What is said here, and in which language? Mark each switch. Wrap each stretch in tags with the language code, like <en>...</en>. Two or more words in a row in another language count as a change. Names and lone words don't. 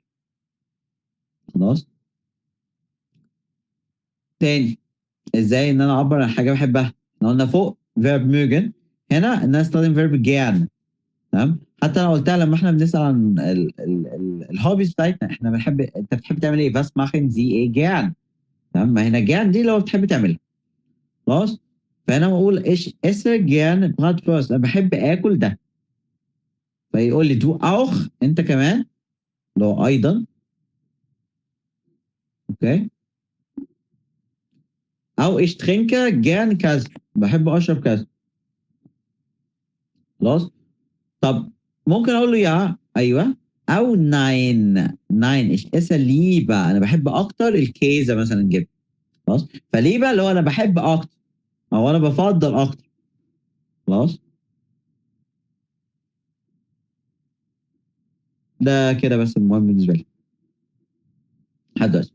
<ar>خلاص تاني ازاي ان انا اعبر عن حاجه بحبها. احنا قلنا فوق</ar> <de>verb mögen.</de> <ar>هنا الناس استخدم</ar> <de>verb gern.</de> <ar>تمام. حتى انا قلتها لما احنا بنسال عن الهوبيز بتاعتنا، احنا بنحب، انت بتحب تعمل ايه؟</ar> <de>was machen Sie</de> <ar>ايه gern. تمام. ما هنا gern دي لو بتحب تعملها. خلاص. فانا بقول</ar> <de>Ich esse gern Bratwurst,</de> <ar>انا بحب اكل ده. فيقول لي</ar> <de>du auch،</de> <ar>انت كمان، لو ايضا. اوكي. او</ar> <de>ich trinke gern</de> <ar>كذا، بحب اشرب كذا. خلاص. طب ممكن اقول له يا ايوه، او</ar> <de>Nein ich esse lieber,</de> <ar>انا بحب اكتر الكيزه مثلا جبن. خلاص. فليبا اللي هو انا بحب اكتر او انا بفضل اكتر. خلاص. ده كده بس المهم بالنسبه لي لحد دلوقتي.</ar>